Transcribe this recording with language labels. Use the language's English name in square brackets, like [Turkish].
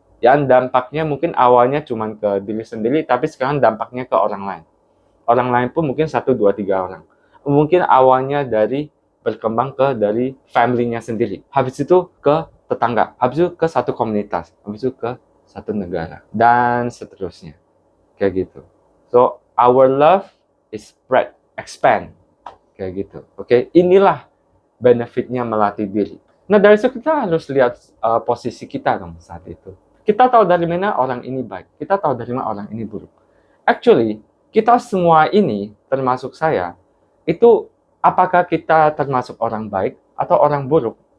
[Indonesian] Yang dampaknya mungkin awalnya cuma ke diri sendiri, tapi sekarang dampaknya ke orang lain. Orang lain pun mungkin 1, 2, 3 orang. Mungkin awalnya berkembang dari family-nya sendiri. Habis itu ke tetangga. Habis itu ke satu komunitas. Habis itu ke satu negara. Dan seterusnya. Kayak gitu. [English] So, our love is spread, expand. [Indonesian] Kayak gitu. Oke, inilah benefitnya melatih diri. Nah, dari situ kita harus lihat posisi kita dong saat itu. Kita tahu dari mana orang ini baik. Kita tahu dari mana orang ini buruk. Actually, kita semua ini, termasuk saya, itu apakah kita termasuk orang baik atau orang buruk?